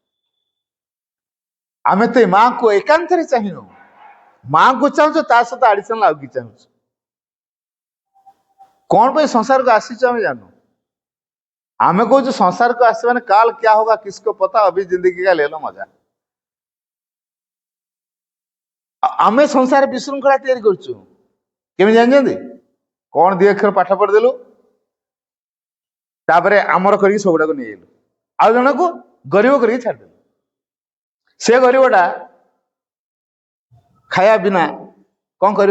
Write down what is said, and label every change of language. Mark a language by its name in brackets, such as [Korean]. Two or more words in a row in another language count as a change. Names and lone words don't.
[Odia] ଆମେ ତ ମାଙ୍କୁ ଏକାନ୍ତରେ ଚାହିଁନୁ, ମାଙ୍କୁ ଚାହୁଁଛୁ, ତା ସହିତ ଆଡିସନାଲ ଆଉ କିଛି ଚାହୁଁଛୁ। କଣ ପାଇଁ ସଂସାରକୁ ଆସିଛୁ ଆମେ ଜାଣୁ। ଆମେ କହୁଛୁ ସଂସାରକୁ ଆସିବା ମାନେ [Hindi] काल क्या होगा किसको पता, अभी जिंदगी का ले लो मजा। [Odia] ଆମେ ସଂସାର ବିଶୃଙ୍ଖଳା ତିଆରି କରୁଛୁ। କେମିତି ଜାଣିଛନ୍ତି? କଣ ଦି ଅକ୍ଷର ପାଠ ପଢିଦେଲୁ, ତାପରେ ଆମର କରିକି ସବୁଗୁଡାକୁ ନେଇଗଲୁ, ଆଉ ଜଣକୁ ଗରିବ କରିକି ଛାଡ଼ିଦେଲୁ। ସେ ଗରିବଟା ଖାଇବା ବିନା କଣ କରିବ?